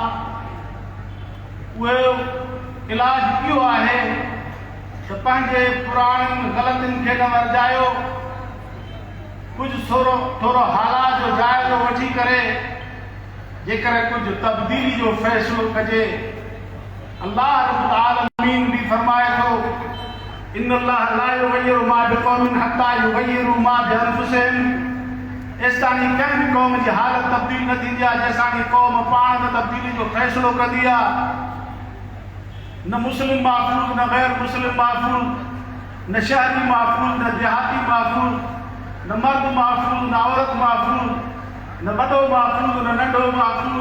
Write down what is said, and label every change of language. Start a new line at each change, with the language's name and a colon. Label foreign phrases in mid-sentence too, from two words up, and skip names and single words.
Sindhi: उहो इलाज इहो आहे त पंहिंजे पुराणनि ग़लतियुनि खे न वर्जायो। कुझु थोरो हालात जो जाइज़ो वठी करे जेकर कुझु तब्दीली जो फ़ैसिलो कजे। अल्लाह
Arabic: رب العالمين
Sindhi: भी फरमाए थो
Arabic: إن الله لا يغير ما بقوم حتى يغير ما بأنفسهم.
Sindhi: एसानी कंहिं बि क़ौम जी हालत तब्दील न थींदी आहे जेसानी क़ौम पाण में तब्दीली जो फ़ैसिलो कंदी आहे। न मुस्लिम महफूज़ न गैर मुस्लिम महफूज़, न शहरी महफूज़ न देहाती महफूज़, न मर्द महफूज़ न औरत महफूज़, न वॾो महफूज़ न नंढो महफूज़।